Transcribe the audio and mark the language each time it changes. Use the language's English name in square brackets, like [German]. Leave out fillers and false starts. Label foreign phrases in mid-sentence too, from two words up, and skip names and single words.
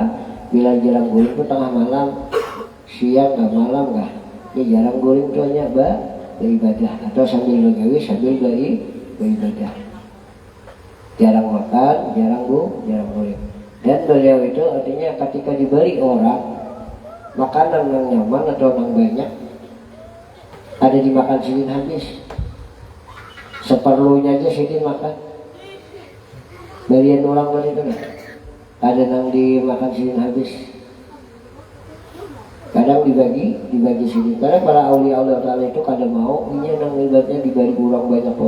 [Indonesian] Bila jarang guling itu tengah malam, siang nggak malam nggak, ini jarang guling itu hanya beribadah atau sambil begawi sambil beribadah. Jarang makan, jarang guling. Dan beliau itu artinya ketika diberi orang makanan yang nyaman atau yang banyak ada dimakan sidin habis. Seperlunya aja sidin makan. Barian orang tadi itu ada yang dimakan sidin habis. Kadang dibagi sidin. Karena para aulia Allah Ta'ala itu kadang mau ini yang ibaratnya diberi kurang banyak kok.